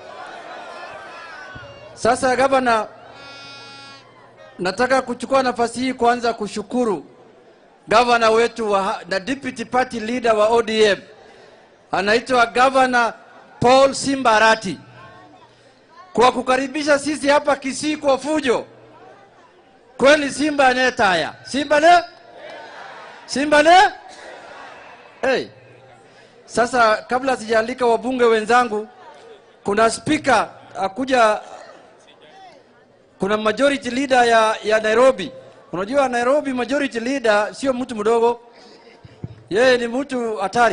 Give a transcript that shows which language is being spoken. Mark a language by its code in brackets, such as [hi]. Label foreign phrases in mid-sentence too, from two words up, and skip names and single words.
[sw] Sasa gavana, nataka kuchukua nafasi hii kwanza kushukuru gavana wetu na [en] deputy party leader [sw] wa ODM. Anaitwa Governor Paul Simbarati, kwa kukaribisha sisi hapa Kisii kwa fujo. Kweli Simba ne taya. Simba ne? Simba ne? Sasa kabla sijalika wabunge wenzangu, kuna speaker akuja, kuna [en] majority leader [sw] ya Nairobi. Unajua Nairobi [en] majority leader [sw] sio mtu mdogo. Yeye ni mtu hatari.